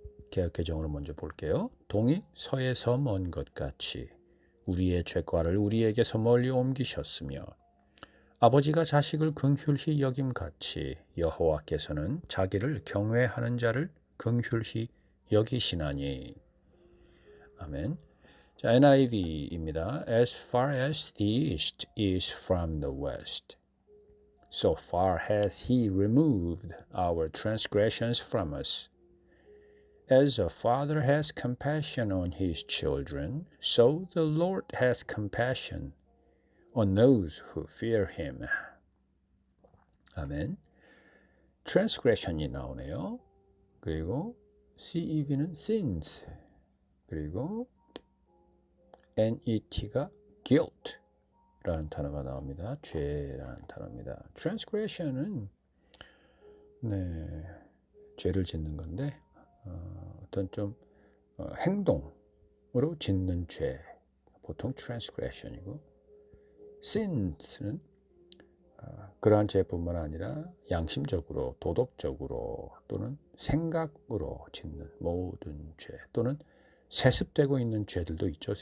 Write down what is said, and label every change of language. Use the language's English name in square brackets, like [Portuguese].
[Korean] 개역개정으로 먼저 볼게요. 동이 서에서 먼 것 같이 우리의 죄과를 우리에게서 멀리 옮기셨으며 아버지가 자식을 긍휼히 여김같이 여호와께서는 자기를 경외하는 자를 긍휼히 여기시나니. 아멘. 자, NIV입니다. [English] As far as the east is from the west, so far has he removed our transgressions from us. As a father has compassion on his children, so the Lord has compassion on those who fear him. [Korean] 아멘. transgression이 나오네요. 그리고 CEV는 sins, 그리고 NET가 guilt라는 단어가 나옵니다. 죄라는 단어입니다. transgression은 죄를 짓는 건데 어떤 좀 행동으로 짓는 죄, 보통 transgression이고, sins는 그러한 죄뿐만 아니라 양심적으로, 도덕적으로 또는 생각으로 짓는 모든 죄, 또는 세습되고 있는 죄들도 있죠.